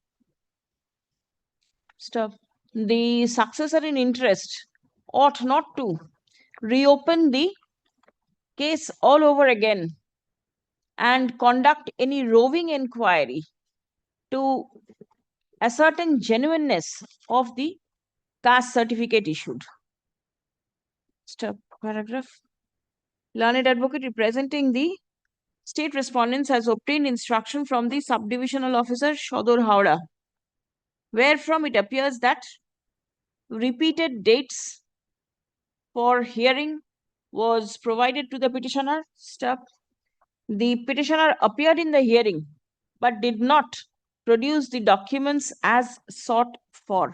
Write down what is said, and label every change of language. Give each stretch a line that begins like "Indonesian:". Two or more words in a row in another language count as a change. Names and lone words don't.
English: The successor in interest ought not to reopen the case all over again and conduct any roving inquiry to ascertain genuineness of the caste certificate issued. Paragraph. Learned advocate representing the state respondents has obtained instruction from the subdivisional officer Shodor Howrah, wherefrom it appears that repeated dates for hearing was provided to the petitioner. Step. The petitioner appeared in the hearing but did not produce the documents as sought for.